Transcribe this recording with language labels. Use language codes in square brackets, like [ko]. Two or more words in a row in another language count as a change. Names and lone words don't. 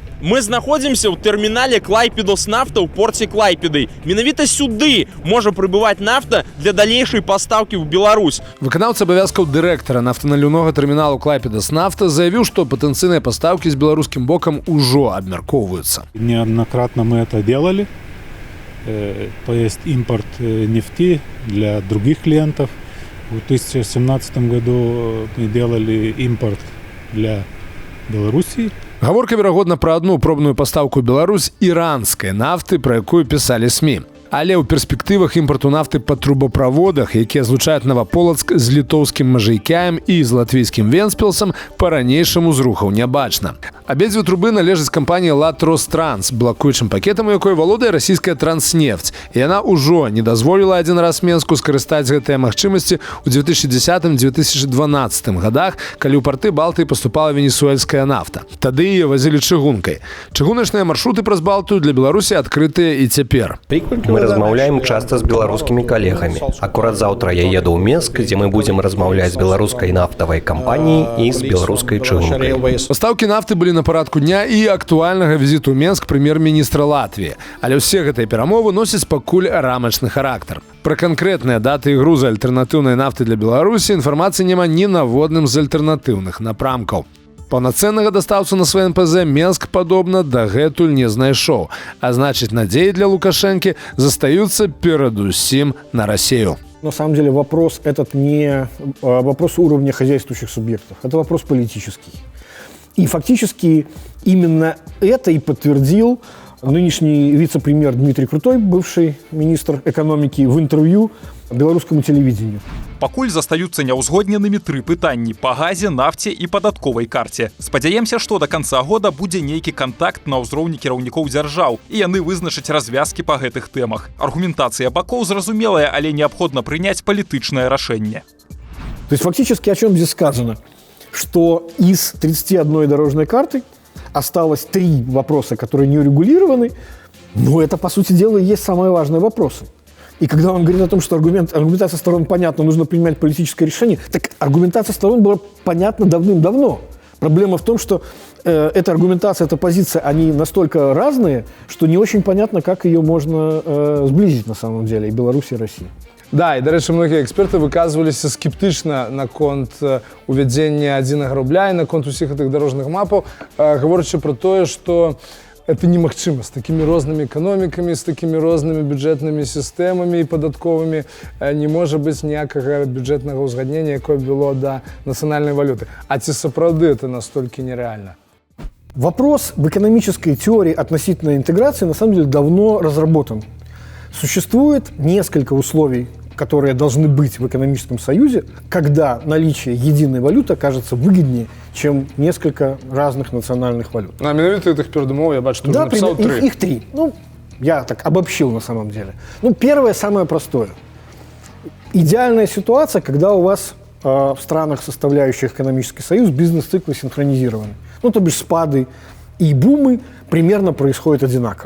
[be] Мы знаходзімся ў тэрмінале Клайпедас-нафта ў порце Клайпеды. Менавіта сюды можа прыбываць нафта для далейшай пастаўкі ў Беларусь. Выканаўца абавязкаў дырэктара нафтаналіўнога тэрміналу Клайпедас-нафта заявіў, што патэнцыйныя пастаўкі з беларускім бокам ужо абмяркоўваюцца. [ru] Неоднократно мы это делали. То есть импорт нефти для других клиентов. В 2017 году мы делали импорт для Белоруссии. [be] Гаворка, верагодна, пра адну пробную пастаўку ў Беларусь іранскай нафты, пра якую пісалі СМІ. Але ў перспектывах імпарту нафты па трубаправодах, якія злучаюць Наваполацк з літоўскім Мажайкяем і з латвійскім Венспілсам, па-ранейшаму зрухаў не бачна. Абедзве трубы належаць кампаніі «Латространс», блакуючым пакетам, у якой валодае расійская «Транснефть». І яна ўжо не дазволіла адзін раз Менску скарыстаць гэтыя магчымасці ў 2010-2012 годах, калі ў парты Балтыі паступала венесуэльская нафта. Тады яе вазілі чыгункай. Чыгуначныя маршруты праз Балтыю для Беларусі адкрытыя і цяпер. [ru] Мы размаўляем часто с белорусскими коллегами. Аккурат завтра я еду в Минск, где мы будем размаўлять с белорусской нафтовой компанией и с белорусской чыгункой. [be] Пастаўкі нафты былі на парадку дня і актуальнага візіту ў Менск прэм'ер-міністра Латвіі. Але ўсе гэтыя перамовы носяць пакуль рамачны характар. Пра канкрэтныя даты і грузы альтэрнатыўнай нафты для Беларусі інфармацыі няма ні на водным з альтэрнатыўных напрамкаў. Паўнацэннага дастаўцу на сваім НПЗ Менск, падобна, дагэтуль не знайшоў. А значыць, надзеі для Лукашэнкі застаюцца перадусім на Россию. [ru] На самом деле вопрос этот не вопрос уровня хозяйствующих субъектов, это вопрос политический. И фактически именно это и подтвердил нынешний вице-премьер Дмитрий Крутой, бывший министр экономики, в интервью беларускаму телевидению. [be] Пакуль застаюцца няўзгодненымі тры пытанні па газе, нафце і падатковай карце. Спадзяемся, што да канца года будзе нейкі кантакт на ўзроўні кіраўнікоў дзяржаў, і яны вызначаць развязкі па гэтых тэмах. Аргументацыя бакоў зразумелая, але неабходна прыняць палітычнае рашэнне. [ru] То есть фактически о чем здесь сказано? Что из 31 дорожной карты осталось 3 вопроса, которые не урегулированы, но это, по сути дела, и есть самые важные вопросы. И когда он говорит о том, что аргументация сторон понятна, нужно принимать политическое решение, так аргументация сторон была понятна давным-давно. Проблема в том, что эта аргументация, эта позиция, они настолько разные, что не очень понятно, как ее можно сблизить на самом деле и Беларусь, и Россия. [be] Да, і, дарэчы, многія эксперты выказваліся скептычна наконт увядзення адзінага рубля і наконт усіх гэтых дарожных мапаў, гаворачы пра тое, што это немагчыма з такімі рознымі эканомікамі, з такімі рознымі бюджэтнымі сістэмамі і падатковымі. Не можа быць ніякага бюджэтнага ўзгаднення, якое было да нацыянальнай валюты. А ці сапраўды это настолькі нерэальна? [ru] Вопрос в экономической теории относительно интеграции на самом деле давно разработан. Существует несколько условий, которые должны быть в экономическом союзе, когда наличие единой валюты окажется выгоднее, чем несколько разных национальных валют. [be] А менавіта тых перадумоў я бачу, [ru] Да, написал три. их три. Ну, я так обобщил на самом деле. Ну, первое, самое простое. Идеальная ситуация, когда у вас в странах, составляющих экономический союз, бизнес-циклы синхронизированы. Ну, то бишь спады и бумы примерно происходят одинаково.